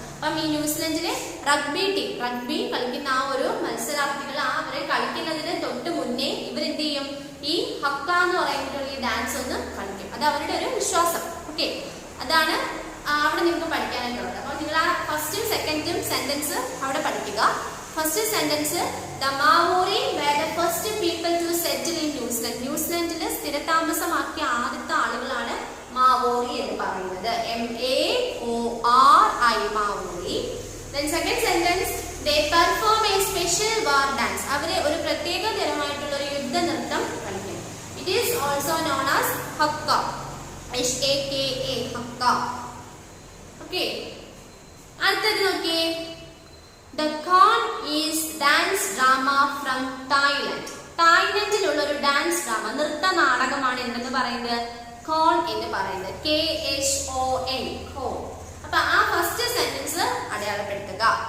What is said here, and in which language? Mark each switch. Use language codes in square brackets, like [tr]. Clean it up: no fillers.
[ml] അപ്പം ഈ ന്യൂസിലൻഡിലെ rugby team, rugby കളിക്കുന്ന ആ ഒരു മത്സരാർത്ഥികൾ അവരെ കളിക്കുന്നതിന് തൊട്ട് മുന്നേ ഇവരെന്ത് ചെയ്യും? ഈ ഹക്ക എന്ന് പറയുന്നിട്ടുള്ള ഈ ഡാൻസ് ഒന്ന് കളിക്കും. അത് അവരുടെ ഒരു വിശ്വാസം. ഓക്കെ, അതാണ് അവിടെ നിങ്ങൾക്ക് പഠിക്കാനായിട്ടുള്ളത്. അപ്പൊ നിങ്ങൾ ആ ഫസ്റ്റും സെക്കൻഡും സെന്റൻസ് അവിടെ പഠിക്കുക. First sentence [en] the Maori were the first people to settle in New Zealand. [ml] ന്യൂസിലൻഡിൽ സ്ഥിരതാമസമാക്കിയ ആദ്യത്തെ ആളുകളാണ് മാവോറി എന്ന് പറയുന്നത്. MAORI, Maori. [en] Then second sentence, they perform a special war dance. [ml] അവരെ ഒരു പ്രത്യേക തരമായിട്ടുള്ള ഒരു യുദ്ധ നൃത്തം കളിക്കും. [en] It is also known as Hakka, HAKA, Hakka. Okay, [ml] അടുത്തത് നോക്കിയേ. [en] The Khon is dance drama from Thailand. [ml] തായ്ലൻഡിലുള്ള ഒരു ഡാൻസ് ഡ്രാമ, നൃത്ത നാടകമാണ് എന്തെന്ന് പറയുന്നത്, ഖോൺ എന്ന് പറയുന്നത്. KHON, ഖോൺ. അപ്പൊ ആ ഫസ്റ്റ് സെന്റൻസ് അടയാളപ്പെടുത്തുക.